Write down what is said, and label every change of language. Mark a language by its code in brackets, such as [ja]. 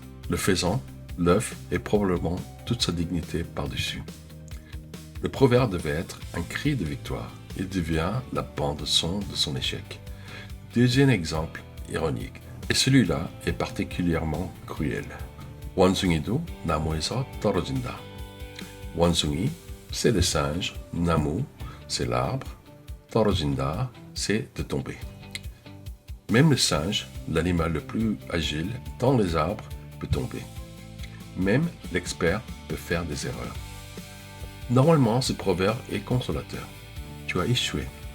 [fr] Le faisan, l'œuf et probablement toute sa dignité par-dessus. Le proverbe devait être un cri de victoire. Il devient la bande-son de son échec. Deuxième exemple ironique, et celui-là est particulièrement cruel. [ko] 원숭이도 나무에서 떨어진다. [fr] 원숭이, c'est le singe, 나무, c'est l'arbre, 떨어진다, c'est de tomber. Même le singe, l'animal le plus agile dans les arbres, peut tomber. Même l'expert peut faire des erreurs. Normalement, ce proverbe est consolateur. Tu as échoué.